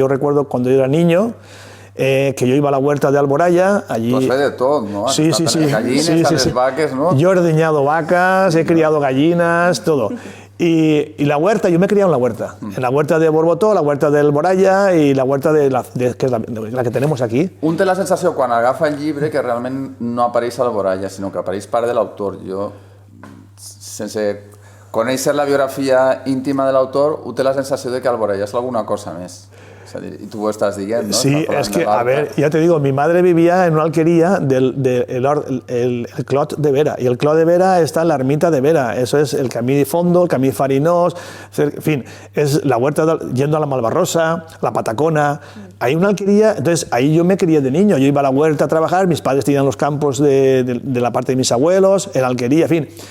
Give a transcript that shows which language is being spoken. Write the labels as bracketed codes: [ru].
[es] Yo recuerdo cuando yo era niño que yo iba a la huerta de Alboraya allí. [ca] Tu has fet de tot, no? [es] Sí. [ca] Gallines, a les vaques, no? [es] Yo he ordeñado vacas, he criado gallinas, todo. Y la huerta, yo me he criado en la huerta. En la huerta de Borbotó, la huerta de Alboraya y la huerta que es la que tenemos aquí. [ca] Un té la sensació, quan agafa el llibre, que realment no apareix Alboraya, sinó que apareix part de l'autor. Jo, sense conèixer la biografia íntima de l'autor, té la sensació de que Alboraya és alguna cosa més. [es] Es decir, y tú lo estás diciendo, ¿no? Sí, es que, a ver, ya te digo, mi madre vivía en una alquería el Clot de Vera, y el Clot de Vera está en la ermita de Vera, eso es el Camí de Fondo, el Camí Farinós, en fin, es la huerta yendo a la Malvarrosa, la Patacona, hay una alquería, entonces ahí yo me crié de niño, yo iba a la huerta a trabajar, mis padres tenían los campos de la parte de mis abuelos, en la alquería, en fin.